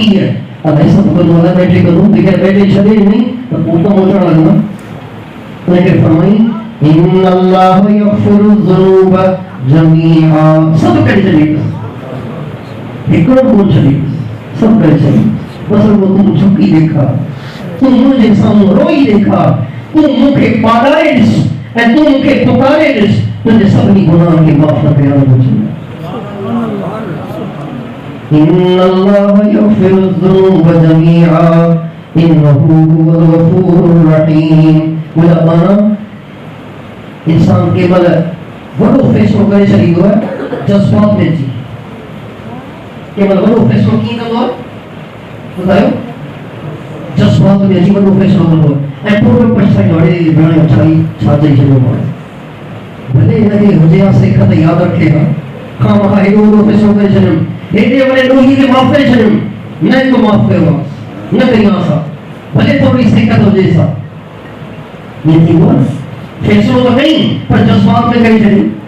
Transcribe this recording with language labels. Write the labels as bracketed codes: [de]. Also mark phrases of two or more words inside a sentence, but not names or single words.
[sd] आहे अलाए सभु कंदो न ॾेढे कंदो जेकर ॾेढे छॾे ॾिनई त पोइ त मोजणा लॻंदा उनखे फरमाई [ar] إن الله يغفر الذنوب جميعا [sd] सभु करे छॾींदुसि हिकिड़ो कोन छॾींदुसि सभु करे छॾींदुसि बस वो तूं झुकी ॾेखार तूं मुंहिंजे साम्हूं रोई ॾेखार तूं मूंखे पाॾाए ॾिस ऐं तूं मूंखे पुकारे ॾिस तुंहिंजे सभिनी गुनाहनि खे माफ़ न कयां [ar] إن الله يغفر الذنوب جميعا إنه هو الغفور الرحيم [sd] मुंहिंजा माना इंसान केवल वॾो फ़ैसिलो करे छॾींदो आहे जज़्बात में अची केवल वॾो फ़ैसिलो कीअं कंदो आहे ॿुधायो जज़्बात में अची वॾो फ़ैसिलो कंदो आहे ऐं पोइ पछताईंदो आहे अड़े भेण छा चई छॾियो मां भले हिनखे हुजे हा सिख त यादि रखे हा खां मां हेॾो वॾो फ़ैसिलो करे छॾियुमि हेॾे वॾे ॾोही खे माफ़ करे छॾियुमि न हिकु माफ़ कयो आहे न कयूं असां भले थोरी सिख हुजे सा ईअं थींदो आहे फ़ैसिलो त कई पर जज़्बात में करे छॾी